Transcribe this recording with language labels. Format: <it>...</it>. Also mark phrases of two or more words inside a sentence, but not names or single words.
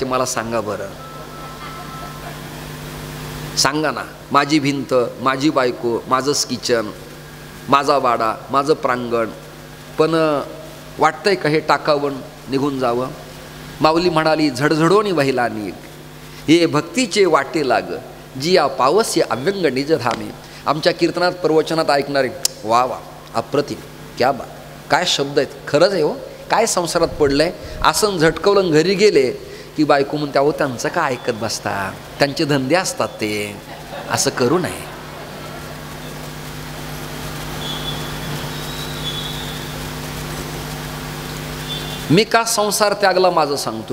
<mr>मला सांगा बरं, सांगा ना. माझी भिंत, माझी बायको, माझंच किचन, माझा वाडा, माझं प्रांगण, पण वाटतंय का हे टाकावं, निघून जावं? माऊली म्हणाली, झडझडोनी वहिला निघ, हे भक्तीचे वाटे लाग, जिया पावस्य अव्यंग निज धामे. आमच्या कीर्तनात प्रवचनात ऐकणारे, वा वा, अप्रतिम,</mr> <hi>क्या बात,</hi> <mr>काय शब्द आहेत, खरंच आहे हो. काय संसारात पडलंय. असं झटकवलं, घरी गेले की बायको म्हणते, अहो त्यांचं काय ऐकत बसता, त्यांचे धंदे असतात, ते असं करू नये. मी का संसार त्यागला माझं सांगतो.</mr>